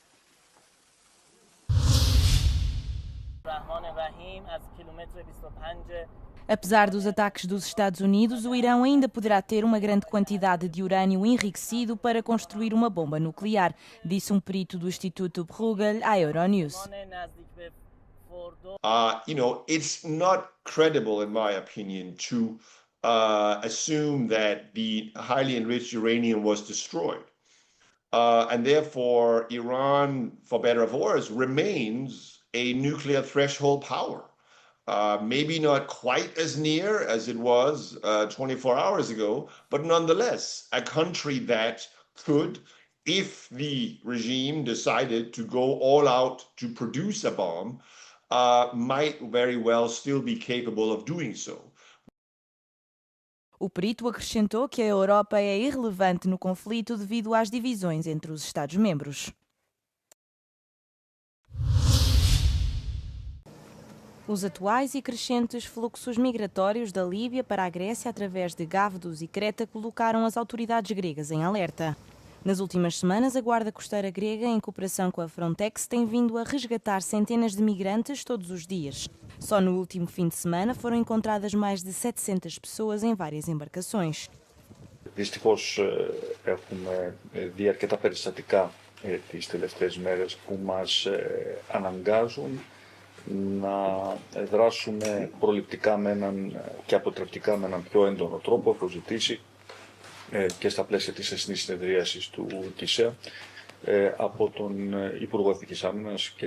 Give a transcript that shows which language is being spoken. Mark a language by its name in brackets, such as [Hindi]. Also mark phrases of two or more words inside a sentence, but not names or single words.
[Portuguese] Apesar dos ataques dos Estados Unidos, o Irão ainda poderá ter uma grande quantidade de urânio enriquecido para construir uma bomba nuclear, disse um perito do Instituto Bruegel à Euronews. [English] It's not credible, in my opinion, to assume that the highly enriched uranium was destroyed. And therefore, Iran, for better or for worse, remains a nuclear threshold power. Maybe not quite as near as it was 24 hours ago, but nonetheless, a country that could, if the regime decided to go all out to produce a bomb, might very well still be capable of doing so. [Portuguese] O perito acrescentou que a Europa é irrelevante no conflito devido às divisões entre os Estados-membros. Os atuais e crescentes fluxos migratórios da Líbia para a Grécia através de Gávdos e Creta colocaram as autoridades gregas em alerta. Nas últimas semanas, a Guarda Costeira grega, em cooperação com a Frontex, tem vindo a resgatar centenas de migrantes todos os dias. Só no último fim de semana foram encontradas mais de 700 pessoas em várias embarcações. [Greek] Δυστυχώς έχουμε δει αρκετά περιστατικά τις τελευταίες μέρες που μας αναγκάζουν να δράσουμε προληπτικά και αποτρεπτικά με έναν πιο έντονο τρόπο, όπως ζητήσει και στα πλαίσια της εθνής συνεδρίασης του ΚΙΣΕΑ από τον Υπουργό Εθνικής Άμυνας και